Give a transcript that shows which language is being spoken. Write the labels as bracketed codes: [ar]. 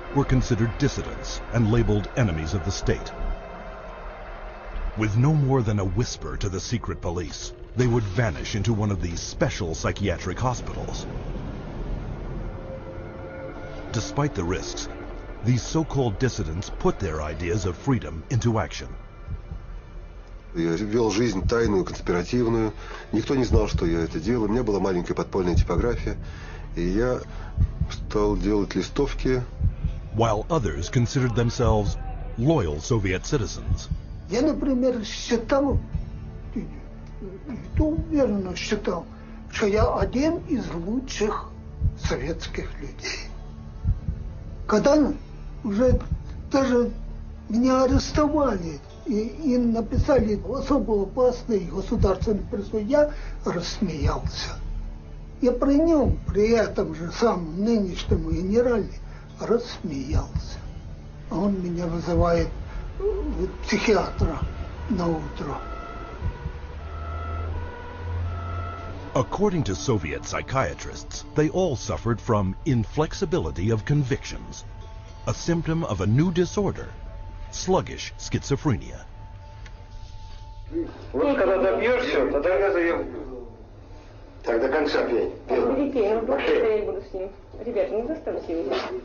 [en] were considered dissidents and labeled enemies of the state. With no more than a whisper to the secret police, they would vanish into one of these special psychiatric hospitals. Despite the risks, these so-called dissidents put their ideas of freedom into action. [ru] Я вел жизнь тайную, конспиративную. Никто не знал, что я это делаю. У меня была маленькая подпольная типография, и я стал делать листовки. While others considered themselves loyal Soviet citizens. Я, например, считал, и то уверенно считал, что я один из лучших советских людей. Когда уже даже меня арестовали и написали особо опасный государственный призыв, я рассмеялся. Я при нем, при этом же самом нынешнем генерале, рассмеялся. А он меня вызывает психиатра на утро. [en] According to Soviet psychiatrists, they all suffered from inflexibility of convictions, a symptom of a new disorder, sluggish schizophrenia. [ru] Вот когда добьешься, тогда я заем. Так до конца пей. Пей, ну просто я буду с ним. Ребята, не заставьте его.